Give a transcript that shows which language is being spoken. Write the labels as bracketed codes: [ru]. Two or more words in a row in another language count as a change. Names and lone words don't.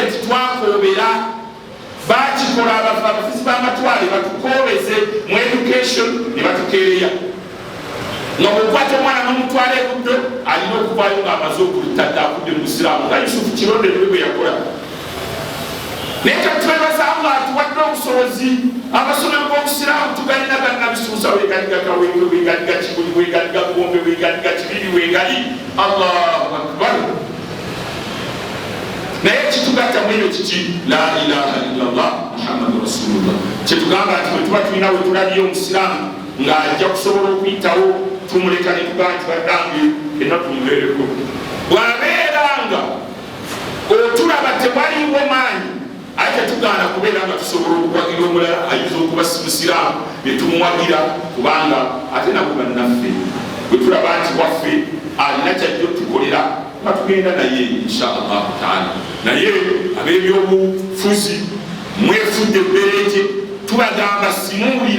[lg] nti twakoobera bakikola abafuzi b'amatwale batukoobeze mu education ne batukeereya nga bwokwata omwana n'omutwala ebuddo alina okuvaayo ng'amaze okulutadde akudde mu busiraamu nga yusufu kironde niwe bwe yakola naye katwebaza allah atuwadde obusobozi amasomero g'obusiraamu tugalina gannabisuusa wegaliga kawembe wegaliga kibuli wegaliga gombe wegaliga kibiri wegali [ar] الله أكبر [lg] naye kitugatta mu ebyo kiki [ar] لا إله إلا الله محمد رسول الله [lg] kyetugamba nti bwe tuba tulina we tulabiyo omusiraamu ng'ajja kusobola okuyitawo tumuleka ne tugamba nti baddange enna tumubeereko bw'abeeranga otulaba tewaliwo maanyi ate tetugaana kubeera nga tusobola okuwagira omulala ayinza okuba musiraamu ne tumuwagira kubanga ate nabo bannaffe bwe tulaba nti waffe alina kyajja otukolera batugenda naye [ar] إن شاء الله تعالى [lg] naye ab'ebyobufuzi mwefudde ebbereje tubagamba simuwulira